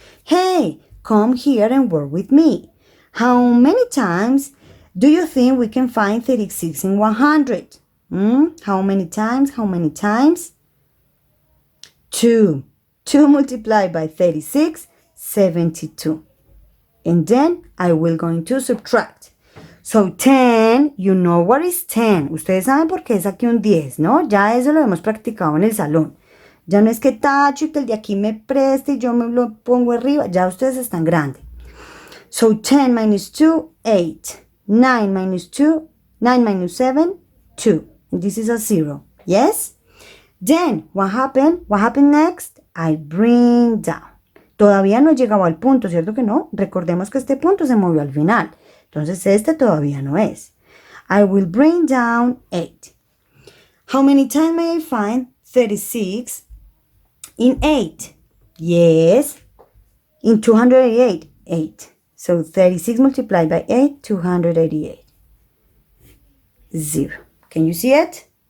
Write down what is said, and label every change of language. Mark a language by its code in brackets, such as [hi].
[en] Hey, come here and work with me. How many times do you think we can find 36 in 100? How many times? How many times? 2. 2 multiplied by 36, 72. And then I will going to subtract. So 10, you know what is 10. [es] Ustedes saben por qué es aquí un 10, ¿no? Ya eso lo hemos practicado en el salón. Ya no es que tacho y que el de aquí me preste y yo me lo pongo arriba. Ya ustedes están grandes. [en] So 10 minus 2, 8. 9 minus 2, 9 minus 7, 2. And this is a 0. Yes? Then, what happened? What happened next? I bring down. [es] Todavía no he llegado al punto, ¿cierto que no? Recordemos que este punto se movió al final. Entonces, este todavía no es. [en] I will bring down 8. How many times may I find 36 in 8? Yes. In 288, 8. So 36 multiplied by 8, 288. 0. Can you see it?